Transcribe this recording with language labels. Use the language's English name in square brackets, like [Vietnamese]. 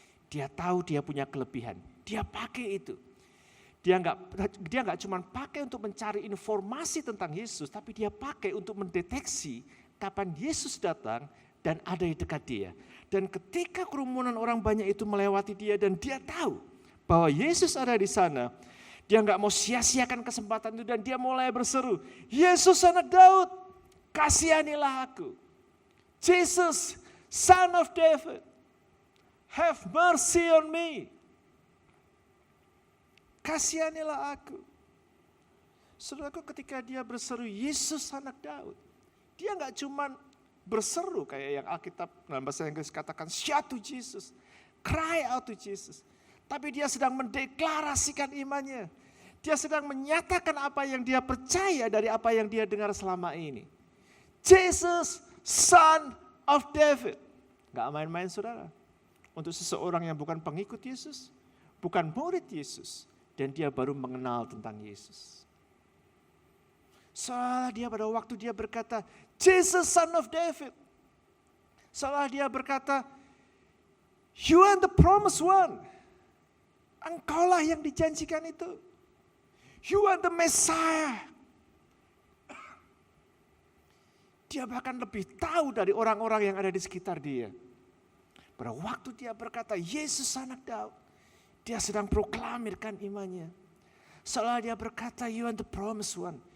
[Indonesian] Dia tahu dia punya kelebihan, dia pakai itu. Dia nggak cuma pakai untuk mencari informasi tentang Yesus, tapi dia pakai untuk mendeteksi kapan Yesus datang dan ada di dekat dia. Dan ketika kerumunan orang banyak itu melewati dia dan dia tahu bahwa Yesus ada di sana, dia nggak mau sia-siakan kesempatan itu dan dia mulai berseru, Yesus anak Daud, kasihanilah aku. [English] Jesus, son of David, have mercy on me. [Indonesian] Kasihanilah aku. Saudaraku, ketika dia berseru Yesus anak Daud, dia nggak cuma berseru kayak yang Alkitab dalam bahasa Inggris katakan [English] shout to Jesus, cry out to Jesus. [Indonesian] Tapi dia sedang mendeklarasikan imannya. Dia sedang menyatakan apa yang dia percaya dari apa yang dia dengar selama ini. [English] Jesus, son of David. [Indonesian] Nggak main-main saudara. Untuk seseorang yang bukan pengikut Yesus, bukan murid Yesus, dan dia baru mengenal tentang Yesus. Seolah dia pada waktu dia berkata, [English] Jesus son of David. [Indonesian] Seolah dia berkata, [English] you are the promised one. [Indonesian] Engkaulah yang dijanjikan itu. [English] You are the Messiah. [Indonesian] Dia bahkan lebih tahu dari orang-orang yang ada di sekitar dia. Pada waktu dia berkata, Yesus anak Daud, dia sedang proklamirkan imannya. Seolah dia berkata, [English] you are the promised one.